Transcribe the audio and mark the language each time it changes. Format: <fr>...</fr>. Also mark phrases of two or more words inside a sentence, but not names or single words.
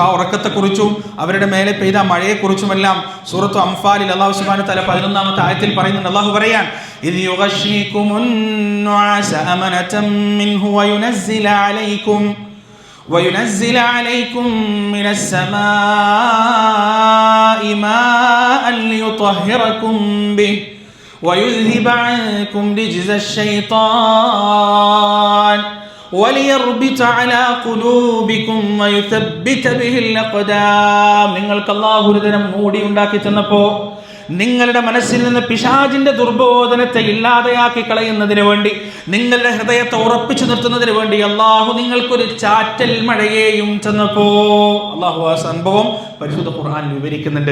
<ml>ആ ഉറക്കത്തെക്കുറിച്ചും അവരുടെ മേലെ പെയ്ത മഴയെക്കുറിച്ചുമെല്ലാം സൂറത്തു അംഫാലിൽ അല്ലാഹു</ml> <ar>سبحانه وتعالى</ar> <ml>11-ാമത്തെ ആയത്തിൽ പറയുന്നുണ്ട്. അല്ലാഹു പറയാൻ,</ml> <ar>إذ يغشيكم النعاس أمنة منه وينزل عليكم من السماء ماء ليطهركم به ويذهب عنكم رجز الشيطان وليربط على قلوبكم ويثبت به الأقدام.</ar> <ml>നിങ്ങൾക്ക് അല്ലാഹു ഒരു തരം മൂടി ഉണ്ടാക്കി തന്നപ്പോ നിങ്ങളുടെ മനസ്സിൽ നിന്ന് പിശാചിന്റെ ദുർബോധനത്തെ ഇല്ലാതെയാക്കി കളയുന്നതിന് വേണ്ടി, നിങ്ങളുടെ ഹൃദയത്തെ ഉറപ്പിച്ചു നിർത്തുന്നതിന് വേണ്ടി അള്ളാഹു നിങ്ങൾക്കൊരു ചാറ്റൽ മഴയെയും തന്നപ്പോ, അള്ളാഹു ആ സംഭവം പരിശുദ്ധ ഖുർആൻ വിവരിക്കുന്നുണ്ട്.</ml>